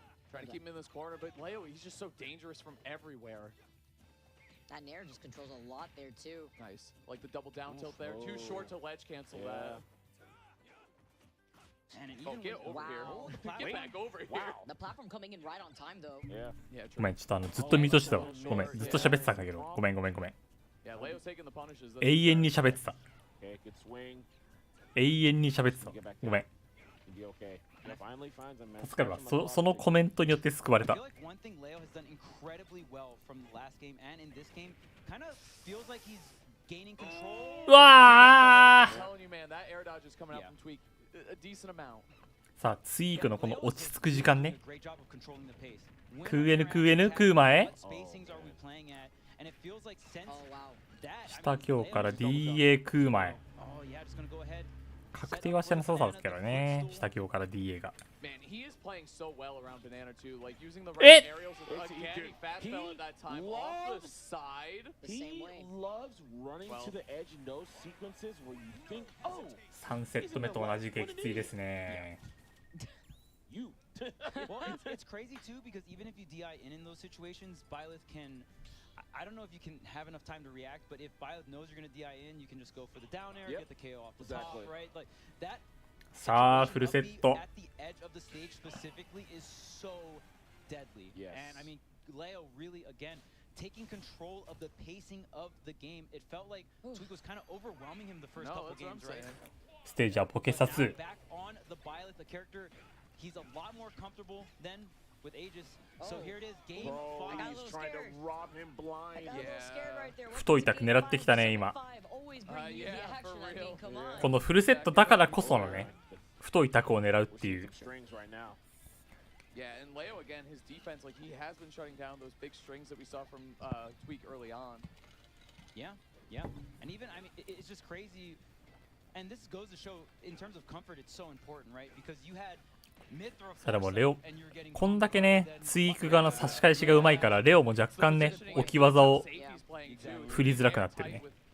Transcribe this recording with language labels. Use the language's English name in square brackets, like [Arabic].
[English] Trying to keep him in this corner, but Leo, he's just so dangerous from everywhere. That Nair just controls a lot there, too. Nice. Like the double down tilt there. Too short to ledge cancel that. And even get over here. Get back over here. The platform coming in right on time, though. Yeah, [Japanese] ごめん、ちょっとずっと見としてたわ。ごめん、ずっと喋ってたんだけど。ごめん。 [English] Yeah, Leo's taking the punishes. [Japanese] 永遠に喋ってた。 [English] Okay, good swing. [Japanese] 永遠に喋ってた。ごめん。 [English] Okay. Finally finds a [Japanese] 助かるわ。そのコメントによって救われた。 [English] I feel like one thing Leo has done incredibly well from the last game and in this game kind of feels like he's gaining control. うわー I'm telling you, man, that air dodge is coming out from Tweak a decent amount. [Japanese] さあ、ツイークのこの落ち着く時間ね。 [English] Great job of controlling the pace. [Japanese] クーエヌ、クーエヌ、クーマへ。 [English] What spacings are we playing at? And it feels like since that, [Japanese] 下強から DA クーマへ。 [English] oh yeah, just gonna go ahead. [Japanese] 確定はしてなさそうですけどね。下強から DA が。 [English] Man, he is playing so well around Banana too, like using the Eh! right aerials. Again, he fast fell at that time off the side. He loves running to the edge in those sequences where you think, oh, [Japanese] 3セット目と同じ激痛ですね。 [English] you. Well, it's crazy too because even if you DI in those situations, Byleth can. I don't know if you can have enough time to react, but if Byleth knows you're gonna DI in, you can just go for the down air, get the KO off the top, right? Like that. [Japanese] さあ、フルセット。 [English] At the edge of the stage specifically is so deadly. Yes. And I mean, Leo really again taking control of the pacing of the game. It felt like Tweak was kind of overwhelming him the first couple games, right? [Japanese] ステージはポケサ2。 [English] Back on the Byleth, the character, he's a lot more comfortable than with Aegis. So here it is, game 5. He's trying to rob him blind. [Japanese] 太いタク狙ってきたね、今。 [English] Yeah, for real. [Japanese] このフルセットだからこそのね、太いタクを狙うっていう。 [English] Yeah, and Leo again, his defense, like he has been shutting down those big strings that we saw from Tweak early on. Yeah, yeah. And even, I mean, it's just crazy. And this goes to show, in terms of comfort, it's so important, right? Because you had [Japanese] ただもうレオ、こんだけね、ツイーク側の差し返しがうまいから、レオも若干ね、置き技を振りづらくなってるね。